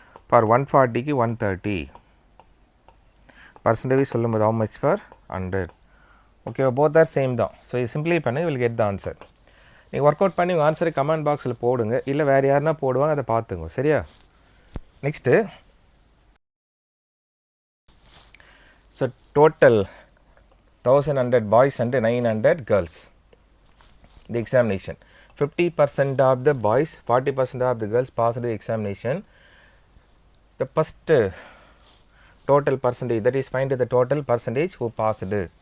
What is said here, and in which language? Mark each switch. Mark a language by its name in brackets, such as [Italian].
[English] for 140 க்கு 130 percentage சொல்லும்போது how much for 100. okay, both are same தான். so இது simply பண்ணி you will get the answer. [Tamil] நீங்கள் ஒர்க் அவுட் பண்ணி உங்கள் ஆன்சரை கமெண்ட் பாக்ஸில் போடுங்க, இல்லை வேறு யாருன்னா போடுவாங்க, அதை பார்த்துங்க. சரியா? [English] Next so total 1100 boys and 900 girls. The examination, 50% of the boys, 40% of the girls passed the examination. The first total percentage, that is find the total percentage who passed.